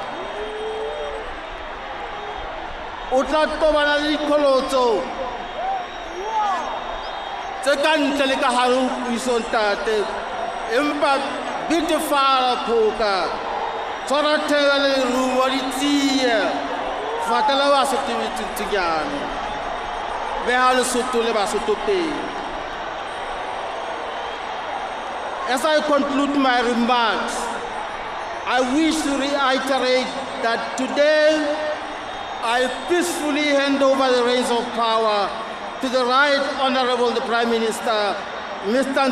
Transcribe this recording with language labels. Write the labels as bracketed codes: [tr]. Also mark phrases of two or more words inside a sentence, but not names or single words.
[st] O tla tobana le diqholotso tse ka ntle le ka hare ho puso ntate, empa bitefala phoka, tshwara theba le lerumo di tsie, fatela Basotho metsotsonyane, beha Lesotho le Basotho pele. [en] As I conclude my remarks, I wish to reiterate that today I peacefully hand over the reins of power to the Right Honorable the Prime Minister, Mr.